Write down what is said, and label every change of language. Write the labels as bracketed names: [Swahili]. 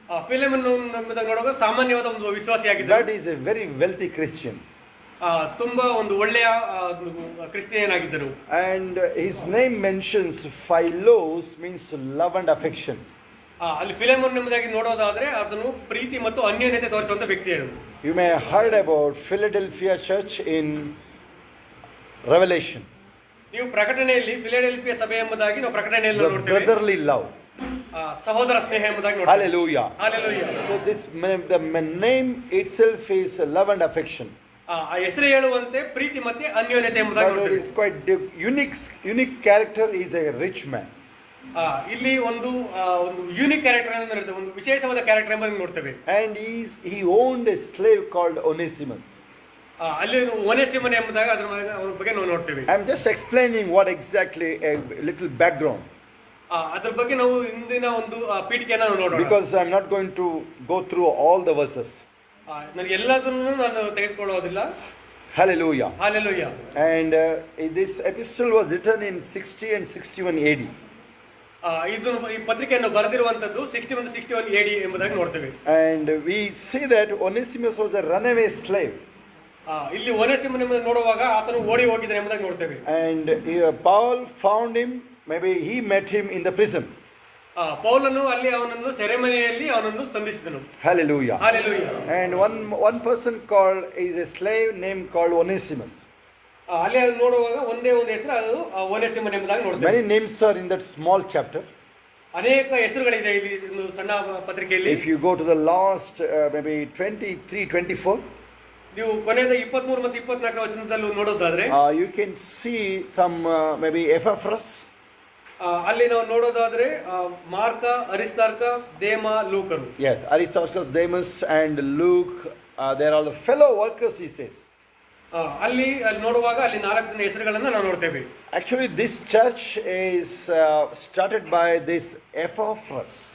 [Kannada] ಫಿಲೆಮನ್ ನೋಡುವಾಗ ಸಾಮಾನ್ಯವಾದ ಒಂದು ವಿಶ್ವಾಸಿಯಾಗಿದ್ದರು. [English] That is a very wealthy Christian. [Kannada] ತುಂಬಾ ಒಂದು ಒಳ್ಳೆಯ ಕ್ರಿಸ್ತಿಯನಾಗಿದ್ದರು. [English] And his name mentions Philos, means love and affection. [Kannada] ಅಲ್ಲಿ ಫಿಲೆಮೋನ್ ಎಂಬುದಾಗಿ ನೋಡೋದಾದ್ರೆ ಅದನ್ನು ಪ್ರೀತಿ ಮತ್ತು ಅನ್ಯೋನ್ಯತೆ ತೋರಿಸುವಂತ ವ್ಯಕ್ತಿ ಅದು. [English] You may have heard about Philadelphia church in Revelation. [Kannada] ನೀವು ಪ್ರಕಟಣೆಯಲ್ಲಿ ಫಿಲಡೆಲ್ಫಿಯಾ ಸಭೆ ಎಂಬುದಾಗಿ ನಾವು ಪ್ರಕಟಣೆಯಲ್ಲಿ [English] The [Kannada] ನೋಡ್ತೇವೆ. [English] brotherly love. [Kannada] ಸಹೋದರ ಸ್ನೇಹ ಎಂಬುದಾಗಿ ನೋಡ್ತೇವೆ. [English] Hallelujah. Hallelujah. So the name itself is love and affection. [Kannada] ಆ ಹೆಸರು ಹೇಳುವಂತೆ ಪ್ರೀತಿ ಮತ್ತೆ ಅನ್ಯೋನ್ಯತೆ ಎಂಬುದಾಗಿ [English] But it [Kannada] ನೋಡ್ತೇವೆ. [English] is quite unique character is a rich man. [Kannada] ಇಲ್ಲಿ ಒಂದು ಯೂನಿಕ್ ಕ್ಯಾರೆಕ್ಟರ್ ಅಂತ ಇರುತ್ತೆ, ಒಂದು ವಿಶೇಷವಾದ ಕ್ಯಾರೆಕ್ಟರ್ ಎಂಬುದಾಗಿ ನೋಡ್ತೇವೆ. [English] And he owned a slave called Onesimus. [Kannada] ಅಲ್ಲಿ ಒನೇಸಿಮನ್ ಎಂಬುದಾಗಿ ಅದ್ರ ಬಗ್ಗೆ ನಾವು ನೋಡ್ತೇವೆ. [English] I'm just explaining what exactly a little background. [Kannada] ಅದ್ರ ಬಗ್ಗೆ ನಾವು ಇಂದಿನ ಒಂದು ಪೀಠಿಕೆಯನ್ನು ನಾವು ನೋಡೋಣ. [English] Because I'm not going to go through all the verses. [Kannada] ನಾನು ಎಲ್ಲದನ್ನು ನಾನು ತೆಗೆದುಕೊಳ್ಳೋದಿಲ್ಲ. [English] Hallelujah. Hallelujah. And this epistle was written in 60 and 61 AD. [Kannada] ಈ ಪತ್ರಿಕೆಯನ್ನು ಬರೆದಿರುವಂತದ್ದು 61 61 AD ಎಂಬುದಾಗಿ ನೋಡ್ತೇವೆ. [English] And we see that Onesimus was a runaway slave. [Kannada] ಇಲ್ಲಿ ಒನೇಸಿಮನ್ ಎಂಬುದನ್ನು ನೋಡುವಾಗ ಆತನು ಓಡಿ ಹೋಗಿದ್ದಾನೆ ಎಂಬುದಾಗಿ ನೋಡ್ತೇವೆ. [English] And Paul found him, maybe he met him in the prison. [Kannada] ಪೌಲನು ಅಲ್ಲಿ ಅವನನ್ನು ಸೆರೆಮನೆಯಲ್ಲಿ ಅವನನ್ನು ಸಂಧಿಸಿದನು. [English] Hallelujah. Hallelujah. And one person called is a slave named called Onesimus. [Kannada] ಅಲ್ಲಿ ಅದು ನೋಡುವಾಗ ಒಂದೇ ಒಂದು ಹೆಸರು, ಅದು ಒನೇಸಿಮನ್ ಎಂಬುದಾಗಿ ನೋಡ್ತೇವೆ. [English] Many names are in that small chapter. [Kannada] ಅನೇಕ ಹೆಸರುಗಳಿದೆ ಇಲ್ಲಿ ಒಂದು ಸಣ್ಣ ಪತ್ರಿಕೆಯಲ್ಲಿ. [English] If you go to the last maybe 23 24, [Kannada] ನೀವು ಕೊನೆಯದ 23 ಮತ್ತು 24 ವಚನದಲ್ಲೂ ನೋಡೋದಾದ್ರೆ [English] you can see some maybe Epaphras. [Kannada] ಅಲ್ಲಿ ನಾವು ನೋಡೋದಾದ್ರೆ mark, Aristarchus, Demas, ಲೂಕರು. [English] Yes, Aristarchus, Demas and Luke, they are all the fellow workers, he says. [Kannada] ಅಲ್ಲಿ ನೋಡುವಾಗ ಅಲ್ಲಿ 4 ಜನ ಹೆಸರುಗಳನ್ನ ನಾವು ನೋಡ್ತೇವೆ. [English] Actually this church is started by this Epaphras.